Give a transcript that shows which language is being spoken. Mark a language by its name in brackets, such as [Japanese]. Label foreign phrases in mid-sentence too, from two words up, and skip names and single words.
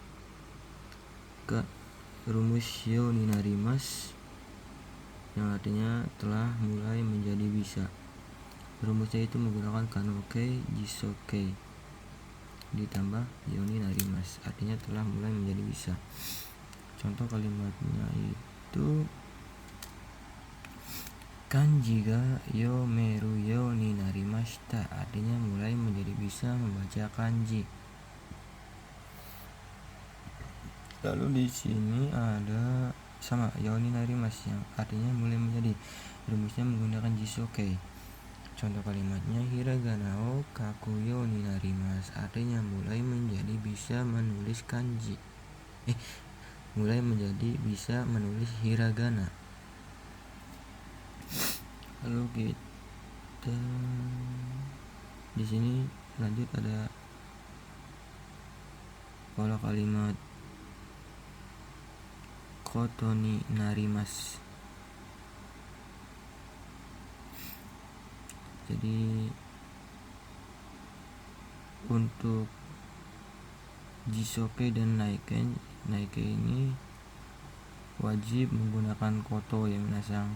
[Indonesian] rumus [Japanese] ように なります [Indonesian] yang artinya telah mulai menjadi bisa. Rumusnya itu menggunakan [Japanese] 可能形 辞書形 [Indonesian] ditambah [Japanese] ように なります, [Indonesian] artinya telah mulai menjadi bisa. Contoh kalimatnya itu [Japanese] 漢字 が 読める ように なりました, [Indonesian] artinya mulai menjadi bisa membaca kanji. Lalu di sini ada sama [Japanese] ように なります [Indonesian] yang artinya mulai menjadi, rumusnya menggunakan jisoke. Contoh kalimatnya [Japanese] ひらがな を 書くよう に なります, [Indonesian] artinya mulai menjadi bisa menulis kanji. Mulai menjadi bisa menulis hiragana. Lalu kita di sini lanjut ada pola kalimat [Japanese] こと に なります. [Indonesian] Jadi untuk jisoke dan naike ini wajib menggunakan koto ya minasang.